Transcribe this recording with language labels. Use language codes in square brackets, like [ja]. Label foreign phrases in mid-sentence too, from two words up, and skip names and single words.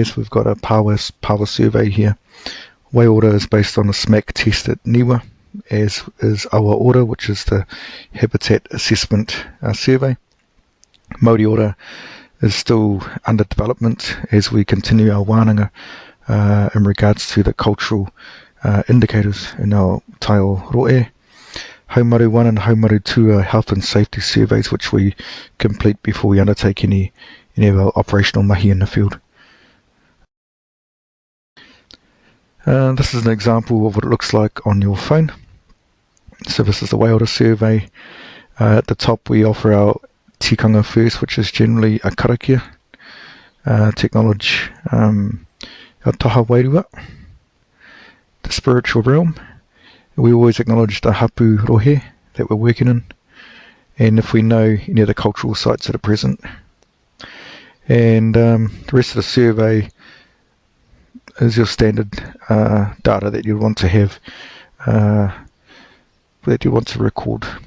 [en] So we've got a Pawa survey here. Way order is based on a SMAC test at Niwa, as is Awa order, which is the habitat assessment survey. Mauri order is still under development as we continue our wānanga in regards to the cultural indicators in our [mi] Taiao ro'e. [en] Haumaru 1 and Haumaru 2 are health and safety surveys which we complete before we undertake any of our operational mahi in the field. This is an example of what it looks like on your phone. So this is the Waiora survey. At the top we offer our tikanga first, which is generally a karakia, technology, our [mi] taha wairua, [en] the spiritual realm. We always acknowledge the [mi] hapu rohe [en] that we're working in, and if we know any of the cultural sites that are present. And the rest of the survey is your standard data that you want to have, that you want to record.